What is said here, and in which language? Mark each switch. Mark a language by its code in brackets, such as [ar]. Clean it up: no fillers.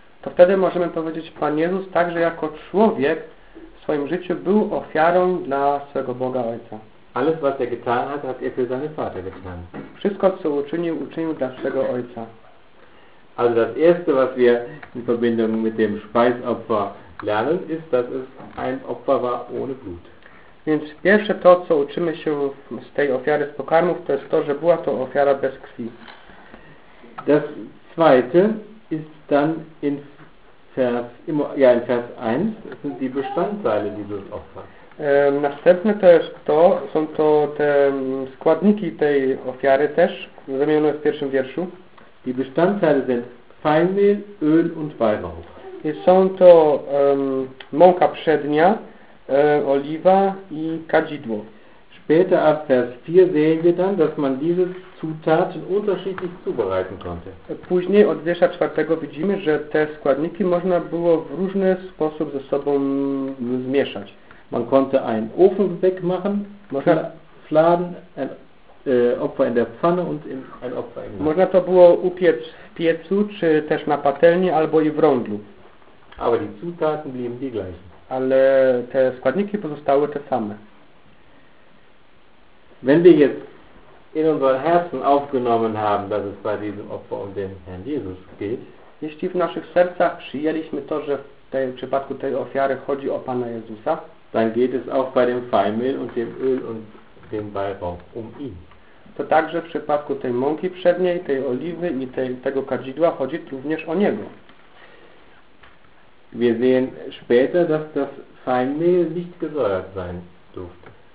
[pl] To wtedy możemy powiedzieć, Pan Jezus także jako człowiek w swoim życiu był ofiarą dla swego Boga Ojca. [de] Alles, was getan hat, hat für seinen Vater getan. [pl] Wszystko, co uczynił, uczynił dla swego Ojca. [de] Also das Erste, was wir in Verbindung mit dem Speisopfer lernen, ist, dass es ein Opfer war ohne Blut. [pl] Więc pierwsze to, co uczymy się z tej ofiary z pokarmów, to jest to, że była to ofiara bez krwi. [de] Das Zweite ist dann in Vers, ja, in Vers 1 sind die Bestandteile dieses Opfers. [pl] Następne to jest to, są to te składniki tej ofiary też, zamienione w pierwszym wierszu. [de] Die Bestandteile sind Feinmehl, Öl und Weihrauch. [pl] I są to mąka przednia, oliwa i kadzidło. [de] Später ab Vers 4 sehen wir dann, dass man diese Zutaten unterschiedlich zubereiten konnte. [pl] Później od wiersza 4 widzimy, że te składniki można było w różny sposób ze sobą zmieszać. [de] Man konnte einen Ofen wegmachen, Fladen, Opfer in der Pfanne und ein Opfer im Ofen. [pl] Można to było upiec w piecu, czy też na patelni, albo i w rondlu. [de] Aber die Zutaten blieben die gleichen. [pl] Ale te składniki pozostały te same. [de] Wenn wir jetzt in unser Herzen aufgenommen haben, dass es bei diesem Opfer um den Herrn Jesus geht, [pl] jeśli w naszych sercach przyjęliśmy to, że w tej, w przypadku tej ofiary chodzi o Pana Jezusa, [de] dann geht es auch bei dem Feinmehl und dem Öl und dem Weihrauch um ihn. [pl] To także w przypadku tej mąki przedniej, tej oliwy i tej, tego kadzidła chodzi również o niego. [de] Wir sehen später, dass das Feinmehl nicht gesäuert sein durfte.